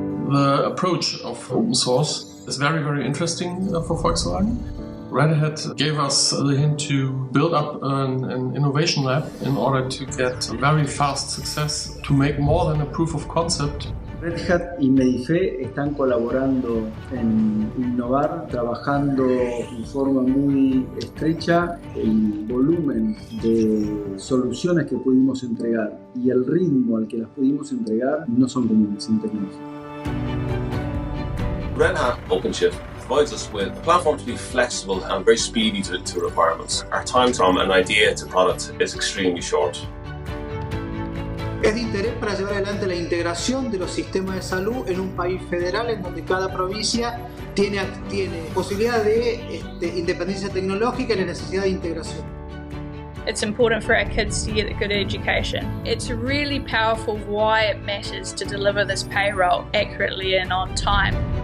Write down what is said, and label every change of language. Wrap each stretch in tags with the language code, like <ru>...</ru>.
<en>The approach of open source is very, very interesting for Volkswagen. Red Hat gave us the hint to build up an innovation lab in order to get very fast success, to make more than a proof of concept.</en> <es>Red Hat y Medife están colaborando en innovar, trabajando en forma muy estrecha. El volumen de soluciones que pudimos entregar y el ritmo al que las pudimos entregar no son comunes en tecnología.</es> <en>Red Hat OpenShift provides us with a platform to be flexible and very speedy to requirements. Our time from an idea to product is extremely short.</en> <es>Es de interés para llevar adelante la integración de los sistemas de salud en un país federal en donde cada provincia tiene posibilidad de independencia tecnológica y la necesidad de integración.</es> <en>It's important for our kids to get a good education. It's really powerful why it matters to deliver this payroll accurately and on time.</en>